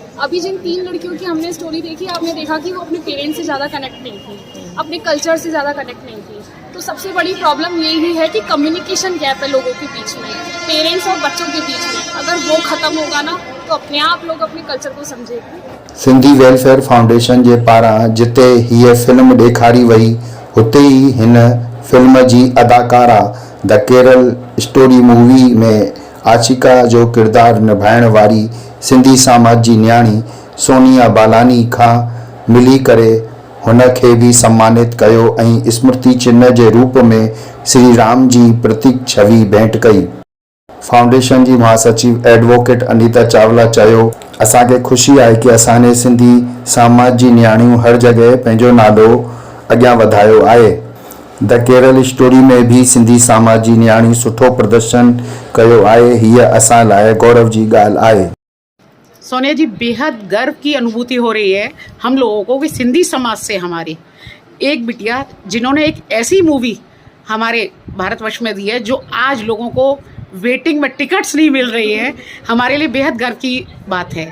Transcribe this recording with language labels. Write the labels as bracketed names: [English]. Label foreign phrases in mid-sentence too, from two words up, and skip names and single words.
[Hindi] अभी जिन 3 लड़कियों की हमने स्टोरी देखी, आपने देखा कि वो अपने पेरेंट्स से ज़्यादा कनेक्ट नहीं थी, अपने कल्चर से ज़्यादा कनेक्ट नहीं थी। तो सबसे बड़ी प्रॉब्लम यही है कि कम्युनिकेशन गैप है लोगों के बीच में, पेरेंट्स और बच्चों के बीच में। अगर वो ख़त्म होगा ना तो अपने आप लोग अपने कल्चर को समझेंगे। [Sindhi] सिंधी वेलफेयर फाउंडेशन जे पारां जिते हीअ फिल्म ॾेखारी वई, हुते ई हिन फिल्म जी अदाकारा द केरल स्टोरी मूवी में आशिका जो किरदारु निभाइण वारी सिंधी समाज जी न्याणी सोनिया बालानी खां मिली करे हुन खे बि सम्मानित कयो ऐं स्मृति चिन्ह जे रूप में श्री राम जी प्रतीक छवि भेंट कई। फाउंडेशन जी महासचिव एडवोकेट अनीता चावला चयो, असांखे ख़ुशी आहे कि असांजे सिंधी समाज जी न्याणियूं हर जॻह पंहिंजो नालो अॻियां वधायो आहे। द केरल स्टोरी में भी सिंधी समाज जी न्याणियूं सुठो प्रदर्शन कयो आहे। हीअ असां लाइ गौरव जी ॻाल्हि आहे। [Hindi] सोनिया जी, बेहद गर्व की अनुभूति हो रही है हम लोगों को कि सिंधी समाज से हमारी एक बिटिया जिन्होंने एक ऐसी मूवी हमारे भारतवर्ष में दी है, जो आज लोगों को वेटिंग में टिकट्स नहीं मिल रही है, हमारे लिए बेहद गर्व की बात है।